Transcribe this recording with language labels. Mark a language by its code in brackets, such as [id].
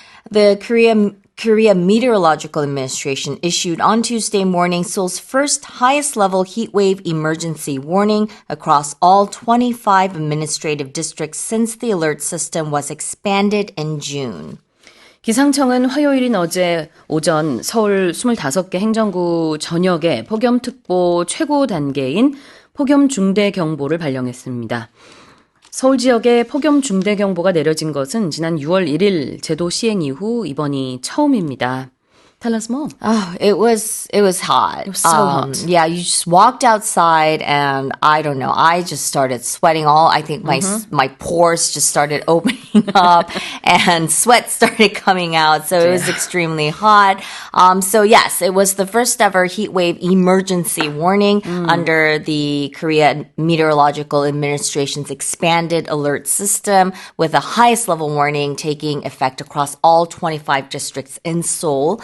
[en] The Korea Meteorological Administration issued on Tuesday morning Seoul's first highest-level heatwave emergency warning across all 25 administrative districts since the alert system was expanded in June. [ko] 기상청은 화요일인 어제 오전 서울 25개 행정구 전역에 폭염특보 최고 단계인 폭염 중대 경보를 발령했습니다. 서울 지역에 폭염 중대 경보가 내려진 것은 지난 6월 1일 제도 시행 이후 이번이 처음입니다. [en] Tell us more. Oh, it was hot. It was so hot. Yeah, you just walked outside and I don't know, I just started sweating I think my pores just started opening up and sweat started coming out. So it was extremely hot. So yes, it was the first ever heat wave emergency warning under the Korea Meteorological Administration's expanded alert system with the highest level warning taking effect across all 25 districts in Seoul.